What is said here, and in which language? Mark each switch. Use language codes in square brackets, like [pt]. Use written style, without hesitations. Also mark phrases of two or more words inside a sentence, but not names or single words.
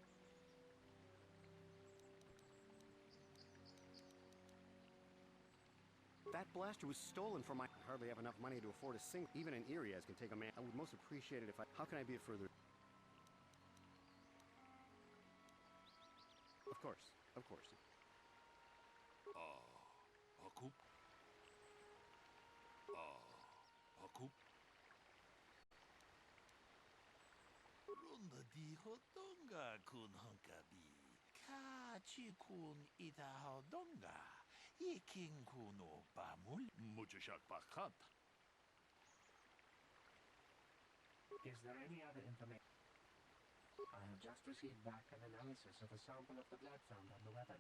[en] That blaster was stolen from my... I hardly have enough money to afford a single... Even an Irias can take a man... I would most appreciate it if I... How can I be of further... Of course, of course. Akup. Akup. Runda di hodonga kun hunkabi. Kachi kun ita hodonga. Iking kuno pamul. Muchashak pakat. Is there any other information? I have just received back an analysis of a sample of the blood found on the weapon.